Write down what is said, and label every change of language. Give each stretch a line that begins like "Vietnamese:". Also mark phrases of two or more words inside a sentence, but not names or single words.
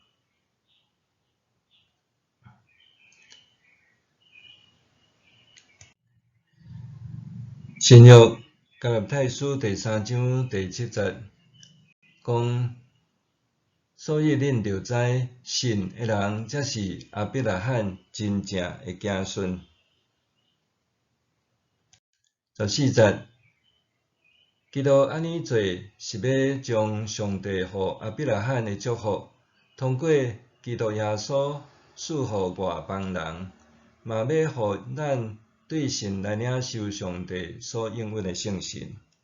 Min Nan Chinese: 新约加拉太书第3章第7节讲。所以恁着知，信的人才是亚伯拉罕真正的子孙。14节，基督安尼做，是要将上帝互亚伯拉罕的祝福，通过基督耶稣赐互外邦人，嘛要互咱对神来领受上帝所应允的圣神。